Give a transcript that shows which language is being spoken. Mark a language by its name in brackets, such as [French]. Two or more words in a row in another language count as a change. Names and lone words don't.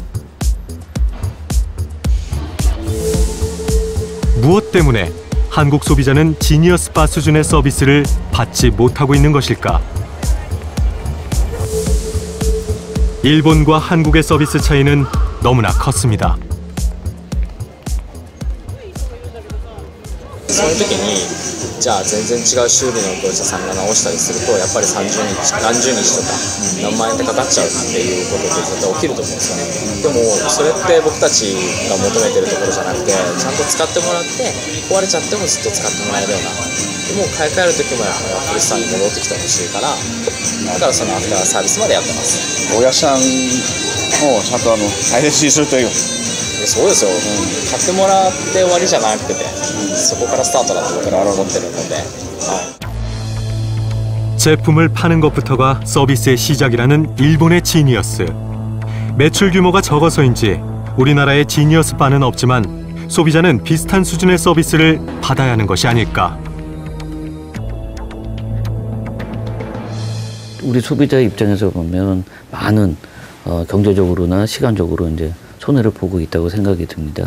[Korean] 무엇 때문에 한국 소비자는 지니어스 바 수준의 서비스를 받지 못하고 있는 것일까? 일본과 한국의 서비스 차이는 너무나 컸습니다. [Japanese] その時にじゃあ全然違う修理の業者さんが直したりするとやっぱり何十日とか何万円ってかかっちゃうっていうことで絶対起きると思うんですよね。でもそれって僕たちが求めてるところじゃなくてちゃんと使ってもらって壊れちゃってもずっと使ってもらえるようなでもう買い替える時もクリスさんに戻ってきてほしいからだからそのアフターサービスまでやってます。お客さんをちゃんと大切にするという。そうですよ、買ってもらって終わりじゃなくて、そこからスタートだと僕らは思ってるので、 [Korean] 제품을 파는 것부터가 서비스의 시작이라는 일본의 지니어스. 매출 규모가 적어서인지 우리나라의 지니어스 바는 없지만 소비자는 비슷한 수준의 서비스를 받아야 하는 것이 아닐까. 우리 소비자 입장에서 보면 많은 경제적으로나 시간적으로 이제 손해를 보고 있다고 생각이 듭니다.